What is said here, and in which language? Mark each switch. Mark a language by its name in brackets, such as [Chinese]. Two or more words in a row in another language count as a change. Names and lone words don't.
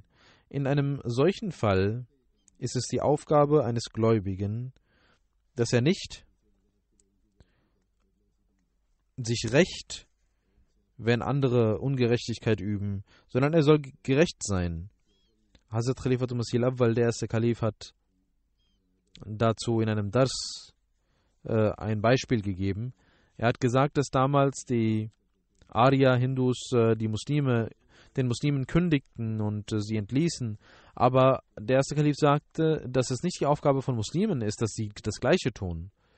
[German] In einem solchen Fall ist es die Aufgabe eines Gläubigen, dass er nicht sich rächt, wenn andere Ungerechtigkeit üben, sondern er soll gerecht sein. Hazrat Khalifatul Masih al-Awwal, der erste Kalif, hat dazu in einem Dars ein Beispiel gegeben. Er hat gesagt, dass damals die Arya-Hindus den Muslimen kündigten und sie entließen. Aber der erste Kalif sagte, dass es nicht die Aufgabe von Muslimen ist, dass sie das Gleiche tun.